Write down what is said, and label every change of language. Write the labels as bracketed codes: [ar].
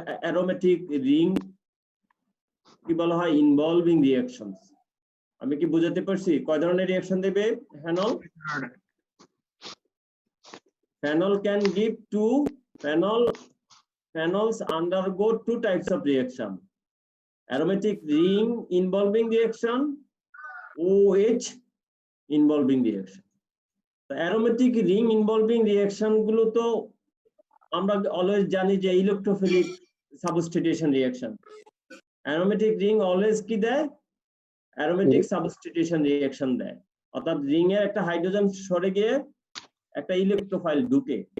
[bn] Aromatic ring কি বলা হয়? Involving reactions. আমি কি বুঝাতে পারছি কয় ধরনের রিঅ্যাকশন দেবে phenol? [en] Phenol can give two, phenols undergo two types of reaction: aromatic ring involving reaction, OH involving reaction. The aromatic ring involving reaction [bn] গুলো তো আমরা অলওয়েজ জানি যে electrophilic substitution reaction. aromatic ring always কি দেয়? aromatic substitution reaction দেয়, অর্থাৎ ring এর একটা হাইড্রোজেন সরে গিয়ে একটা ইলেকট্রোফাইল ঢুকে।